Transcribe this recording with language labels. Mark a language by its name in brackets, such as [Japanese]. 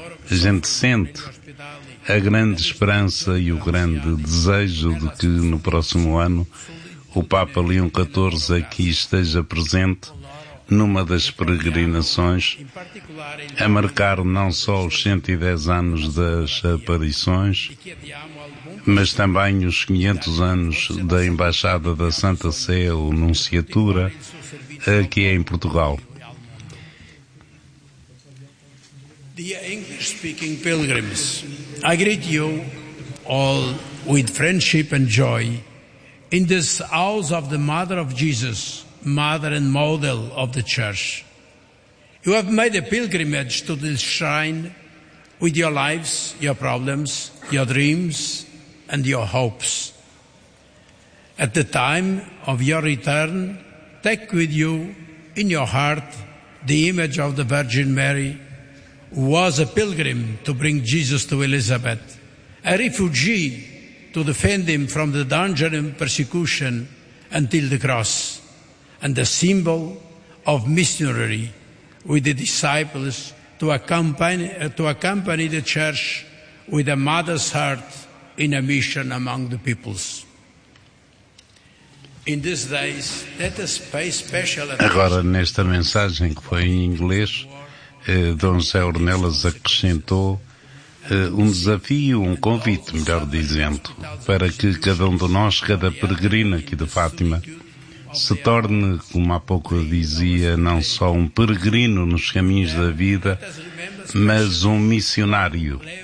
[Portuguese] A gente sente a grande esperança e o grande desejo de que no próximo ano o Papa Leão XIV aqui esteja presente numa das peregrinações, a marcar não só os 110 anos das aparições, mas também os 500 anos da Embaixada da Santa Sé, ou Nunciatura, aqui em Portugal. [English] Dear English-speaking pilgrims, I greet you all with friendship and joy in this house of the Mother of Jesus, Mother and Model of the Church. You have made a pilgrimage to this shrine with your lives, your problems, your dreams, and your hopes. At the time of your return, take with you in your heart the image of the Virgin Mary, who was a pilgrim to bring Jesus to Elizabeth, a refugee to defend him from the danger and persecution until the cross, and the symbol of missionary with the disciples to accompany the Church with a mother's heart in a mission among the peoples. In these days, let us pay special attention. [Portuguese] Agora, nesta mensagem que foi em inglês, Dom José Ornelas acrescentou um desafio, um convite, melhor dizendo, para que cada um de nós, cada peregrino aqui de Fátima, se torne, como há pouco eu dizia, não só um peregrino nos caminhos da vida, mas um missionário.